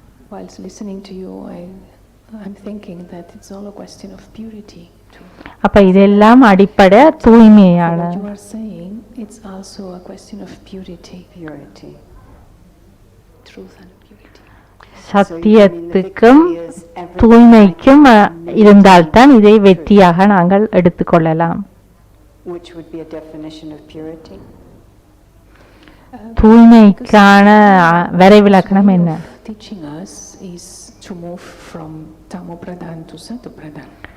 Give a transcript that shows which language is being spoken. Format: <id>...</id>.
<en>Whilst listening to you, I'm thinking that it's all a question of purity.</en> <ta>அப்ப இதெல்லாம் அடிப்படை தூய்மையான.</ta> <en>What you are saying, it's also a question of purity. Truth and purity.</en> <ta>சத்தியத்துக்கும் தூய்மைக்கும் இருந்தால்தான் இதை வெற்றியாக நாங்கள் எடுத்துக்கொள்ளலாம்.</ta> <en>Which would be a definition of purity?</en> <ta>தூய்மைக்கான வரைவிலக்கணம் என்ன?</ta> <en>Teaching us is to move from tamo pradhan to sato pradhan.</en>